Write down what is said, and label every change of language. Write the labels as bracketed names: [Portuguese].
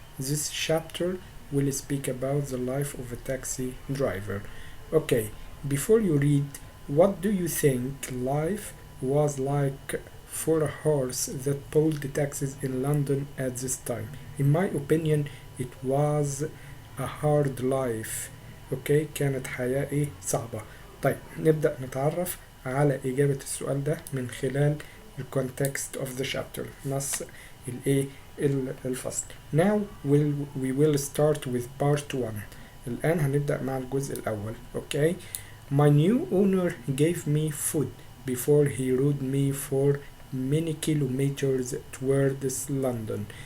[English] This chapter will speak about the life of a taxi driver. Okay, before you read, what do you think life was like for a horse that pulled the taxis in London at this time? In my opinion, it was a hard life. [Arabic] اوكي، كانت حياة صعبة. طيب نبدأ نتعرف على إجابة السؤال ده من خلال الكونتكست [English] of the chapter، [Arabic] نص الايه الفصل. [English] Now we will start with part 1. [Arabic] الآن هنبدأ مع الجزء الأول. اوكي. [English] My new owner gave me food before he rode me for many kilometers towards London.